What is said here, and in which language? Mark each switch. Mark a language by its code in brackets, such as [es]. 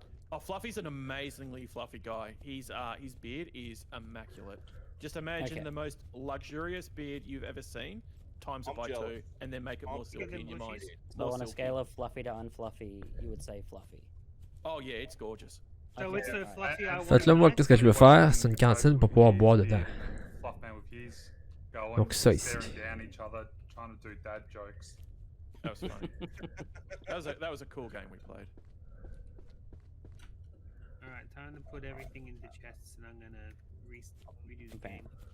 [en] Oh, Fluffy's an amazingly fluffy guy. His beard is immaculate. Just imagine the most luxurious beard you've ever seen, times it by 2, and then make it more silky in your mind. So on a scale of fluffy to unfluffy, you would say fluffy. Oh yeah, it's gorgeous. So it's the fluffy I [fr] Fait là, moi, qu'est-ce que je veux faire? C'est une cantine pour pouvoir boire dedans. [en] Fluffman with his going, [fr] Donc ça ici. [en] staring down each other, trying to do dad jokes. That was funny. that was a cool game we played. Alright, time to put everything into chests, and I'm gonna redo the game.